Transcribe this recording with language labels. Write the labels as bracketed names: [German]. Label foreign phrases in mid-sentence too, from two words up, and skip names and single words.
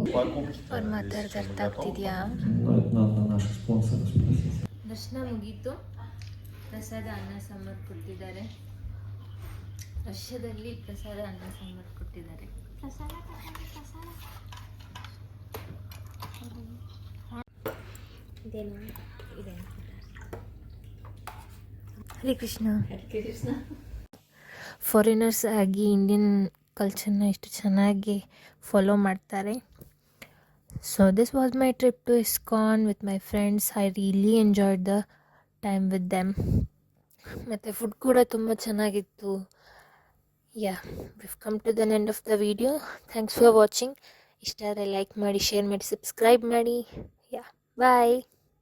[Kannada] ಅವ್ರು ಮಾತಾಡ್ತಾ ಅರ್ಥ ಆಗ್ತಿದ್ಯಾ? [Russian] Надо наших спонсоров спросить. [Kannada] ದರ್ಶನ ಮುಗೀತು. ಪ್ರಸಾದ ಅನ್ನ ಸಾಂಬಾರು ಕೊಟ್ಟಿದ್ದಾರೆ. ರಷ್ಯಾದಲ್ಲಿ ಪ್ರಸಾದ ಅನ್ನ ಸಾಂಬಾರು ಕೊಟ್ಟಿದ್ದಾರೆ. ಇದೇನು ಇದೆ. ಹರೇ ಕೃಷ್ಣ. ಫಾರಿನರ್ಸ್ ಆಗಿ [English] Indian culture [Kannada] ಎಷ್ಟು ಚೆನ್ನಾಗಿ ಫಾಲೋ ಮಾಡ್ತಾರೆ. [English] So this was my trip to ISKCON with my friends. I really enjoyed the time with them. [Kannada] ಮತ್ತು ಫುಡ್ ಕೂಡ ತುಂಬ ಚೆನ್ನಾಗಿತ್ತು. [English] Ya, we've come to the end of the video. Thanks for watching. [Kannada] ಇಷ್ಟ ಆದರೆ ಲೈಕ್ ಮಾಡಿ, ಶೇರ್ ಮಾಡಿ, ಸಬ್ಸ್ಕ್ರೈಬ್ ಮಾಡಿ. [English] Ya, bye.